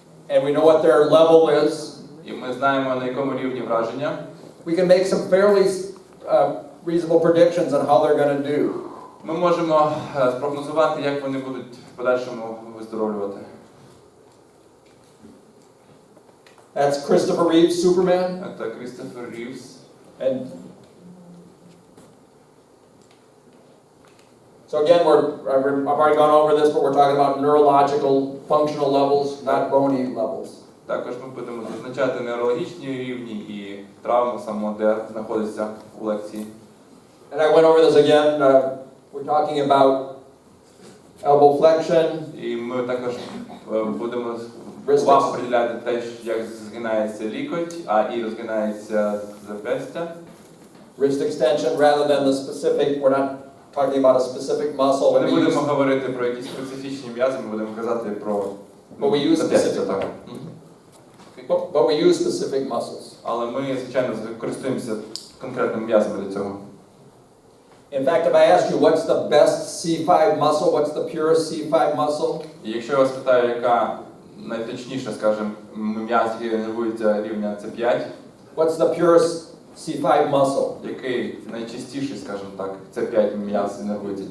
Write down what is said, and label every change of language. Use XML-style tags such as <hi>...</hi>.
<en>and we know what their level is,</en> <uk>і ми знаємо, на якому рівні враження,</uk> <en>we can make some fairly reasonable predictions on how they're going to do.</en> <uk>ми можемо спрогнозувати, як вони будуть в подальшому виздоровлювати.</uk> <en>That's Christopher Reeves, Superman.</en> <uk>Це Крістофер Рівз.</uk> <en>And so again, I've already gone over this, but we're talking about neurological functional levels, not bony levels.</en> <uk>Також ми будемо зазначати неврологічні рівні і травму саму, де знаходиться у лекції.</uk> <en>And I went over this again. We're talking about elbow flexion.</en> <uk>І ми також будемо увагу приділяти те, як згинається лікоть, і розгинається зап'ястя.</uk> <en>Wrist extension rather than the specific, we're not talking about a specific muscle.</en> <uk>Ми не будемо говорити про якісь специфічні м'язи, ми будемо казати про зап'ястя.</uk> <en>But we use specific muscles.</en> <uk>Але ми, звичайно, користуємося конкретними м'язами для цього.</uk> <en>In fact, if I ask you what's the best C5 muscle, what's the purest C5 muscle?</en> <uk>І якщо я вас питаю, яка найточніша, скажімо, м'яз, який генерується рівня C5,</uk> <en>what's the purest C5 muscle?</en> <uk>Який найчастіший, скажімо так, C5 м'яз генерується?</uk>